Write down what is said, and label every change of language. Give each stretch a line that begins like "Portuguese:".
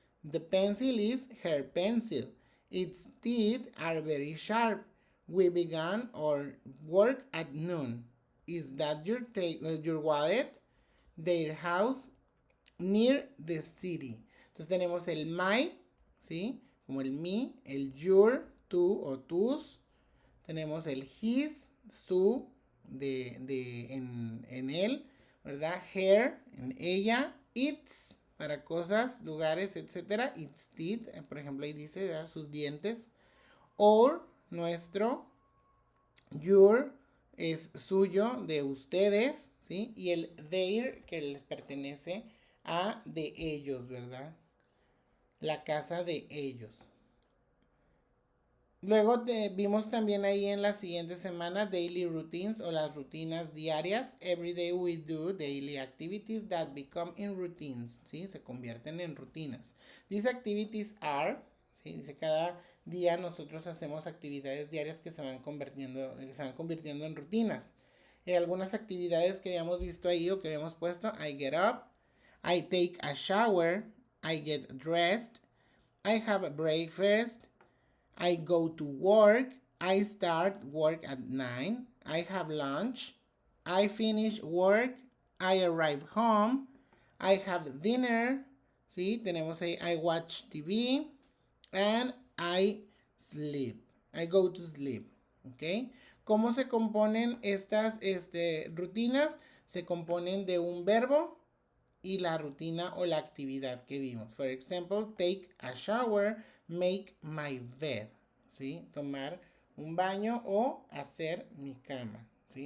English: The pencil is her pencil. Its teeth are very sharp. We began our work at noon. Is that your wallet? Their house near the city.
Spanish: Entonces tenemos el my, ¿sí? Como el mi, el your, tú o tus. Tenemos el his, su, en él, ¿verdad? Her, en ella. Its, para cosas, lugares, etc.
English: Its teeth,
Spanish: por ejemplo, ahí dice, ¿verdad? Sus dientes. Or, nuestro. Your es suyo, de ustedes, ¿sí? Y el their, que les pertenece a de ellos, ¿verdad? La casa de ellos. Luego vimos también ahí en la siguiente semana
English: daily routines
Spanish: o las rutinas diarias.
English: Every day we do daily activities that become in routines, ¿sí?
Spanish: Se convierten en rutinas.
English: These activities are,
Spanish: ¿sí? Dice cada día nosotros hacemos actividades diarias que se van convirtiendo en rutinas. Algunas actividades que habíamos visto ahí o que habíamos puesto:
English: I get up, I take a shower, I get dressed, I have a breakfast, I go to work, I start work at 9, I have lunch, I finish work, I arrive home, I have dinner, ¿sí?
Spanish: Tenemos ahí
English: I watch TV, and I sleep. I go to sleep, ¿ok?
Spanish: ¿Cómo se componen estas rutinas? Se componen de un verbo y la rutina o la actividad que vimos.
English: For example, take a shower, make my bed, ¿sí?
Spanish: Tomar un baño o hacer mi cama, ¿sí?